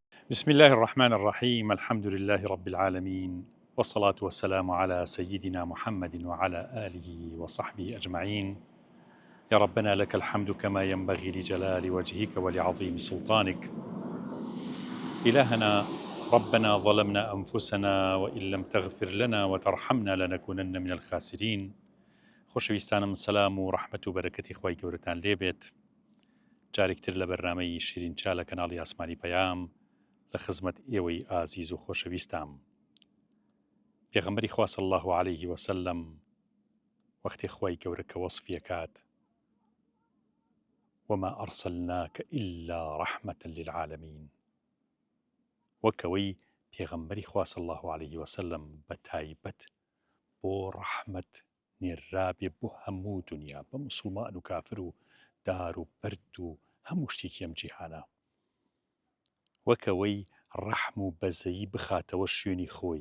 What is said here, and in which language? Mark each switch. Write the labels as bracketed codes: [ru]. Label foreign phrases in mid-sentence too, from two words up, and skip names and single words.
[ar] بسم الله الرحمن الرحيم الحمد لله رب العالمين والصلاة والسلام على سيدنا محمد وعلى آله وصحبه أجمعين. يا ربنا لك الحمد كما ينبغي لجلال وجهك ولعظيم سلطانك. إلهنا ربنا ظلمنا أنفسنا وإن لم تغفر لنا وترحمنا لنكونن من الخاسرين. [ckb] خۆشەویستانم سلام و ڕەحمەت و بەرەکەتی خۆی گەورەتان لێبێت. جارێکتر لە بەرنامەی شیرین چا لە کەناڵی ئاسمانی پەیام لە خزمەت ئێوەی ئازیز و خۆشەویستام. پێغەمبەری خوا [ar] صلی الله عليه وسلم [ckb] وەختی خۆی گەورە کە وەصفیەکات وما [ar] ئەرسەلناکە إلا ڕەحمەتە للعالمین، [ckb] وەکەوەی پێغەمبەری خوا [ar] صلی الله عليه وسلم [ckb] بە تایبەت بۆ ڕەحمەت نێرابێ بۆ هەموو دنیا، بە موسڵمان و کافر و دار و بەرد و هەموو شتێکی ئەم جیهانە، وەکەوەی ڕەحم و بەزەیی بخاتەوە شوێنی خۆی.